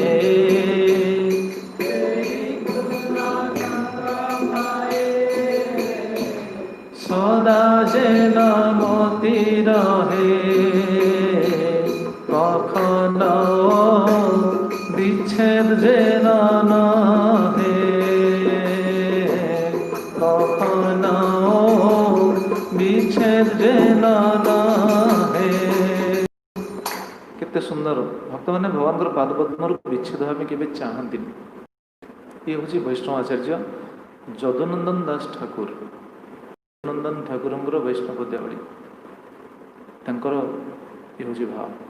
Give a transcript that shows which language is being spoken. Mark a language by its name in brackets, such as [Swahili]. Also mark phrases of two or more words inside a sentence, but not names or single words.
[Bangla] সদা যেন মতি রহে কখন বিচ্ছেদ যেন নহে কখন বিচ্ছেদ যেন নহে। [Odia] କେତେ ସୁନ୍ଦର ଭକ୍ତମାନେ ଭଗବାନଙ୍କର ପାଦପଦ୍ମରୁ ବିଚ୍ଛେଦ ହେବା ପାଇଁ କେବେ ଚାହାନ୍ତିନି। ଇଏ ହେଉଛି ବୈଷ୍ଣବ ଆଚାର୍ଯ୍ୟ ଯଦୁନନ୍ଦନ ଦାସ ଠାକୁର। ଯଦୁନନ୍ଦନ ଠାକୁରଙ୍କର ବୈଷ୍ଣବ ପଦ୍ୟାବଳୀ ତାଙ୍କର ଇଏ ହେଉଛି ଭାବ।